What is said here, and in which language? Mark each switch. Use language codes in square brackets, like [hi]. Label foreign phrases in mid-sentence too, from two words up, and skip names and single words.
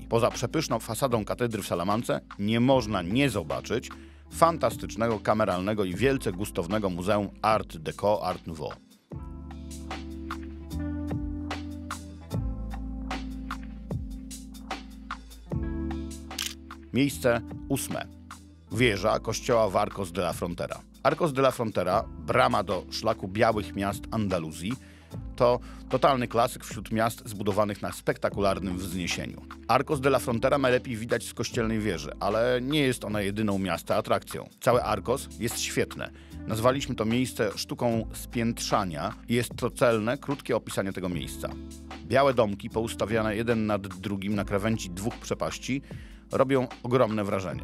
[pl] Poza przepyszną fasadą katedry w Salamance nie można nie zobaczyć fantastycznego, kameralnego i wielce gustownego muzeum Art Deco, Art Nouveau. Miejsce 8. Wieża kościoła w Arcos de la Frontera. Arcos de la Frontera, brama do szlaku białych miast Andaluzji, to totalny klasyk wśród miast zbudowanych na spektakularnym wzniesieniu. Arcos de la Frontera najlepiej widać z kościelnej wieży, ale nie jest ona jedyną miasta atrakcją. Całe Arcos jest świetne. Nazwaliśmy to miejsce sztuką spiętrzania i jest to celne, krótkie opisanie tego miejsca. Białe domki poustawiane jeden nad drugim na krawędzi dwóch przepaści robią ogromne wrażenie.